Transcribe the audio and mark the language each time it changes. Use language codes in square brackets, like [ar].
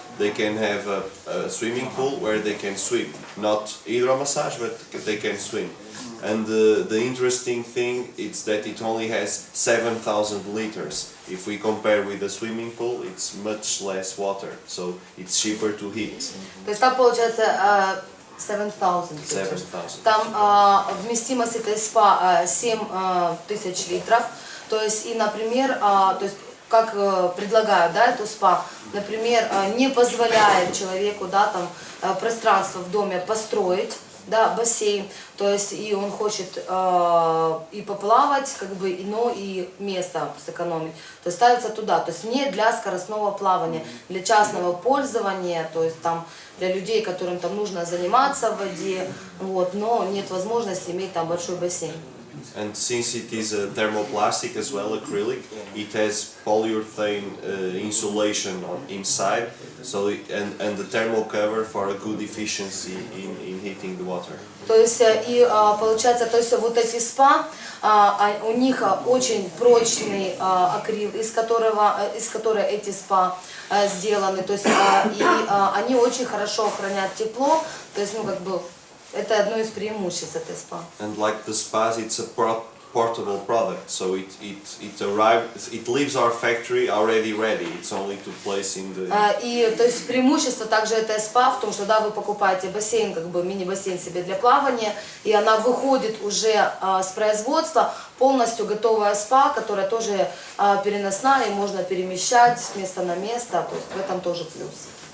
[en] They can have a swimming pool where they can swim, not hydromassage, but they can swim. And the interesting thing is that it only has 7,000 liters. If we compare with a swimming pool, it's much less water, so it's cheaper to heat. [ru] То есть там получается 7,000. 7,000. Там вместимость этой спа 7,000 литров. То есть и, например, то есть как предлагают, да, эту спа, например, не позволяет человеку, да, там пространство в доме построить, да, бассейн, то есть и он хочет и поплавать, как бы, но и место сэкономить, то есть ставится туда, то есть не для скоростного плавания, для частного пользования, то есть там для людей, которым там нужно заниматься в воде, вот, но нет возможности иметь там большой бассейн. [en] And since it is a thermoplastic as well, acrylic, it has polyurethane insulation inside, so and the thermal cover for a good efficiency in heating the water. [ru] То есть и получается, то есть вот эти спа, у них очень прочный акрил, из которого эти спа сделаны, то есть и они очень хорошо хранят тепло, то есть ну как бы это одно из преимуществ этой спа. [en] And like the spas, it's a portable product, so it leaves our factory already ready. It's only to place in the. [ru] И то есть преимущество также этой спа в том, что да, вы покупаете бассейн, как бы мини-бассейн себе для плавания, и она выходит уже с производства полностью готовая спа, которая тоже переносная и можно перемещать с места на место, то есть в этом тоже плюс.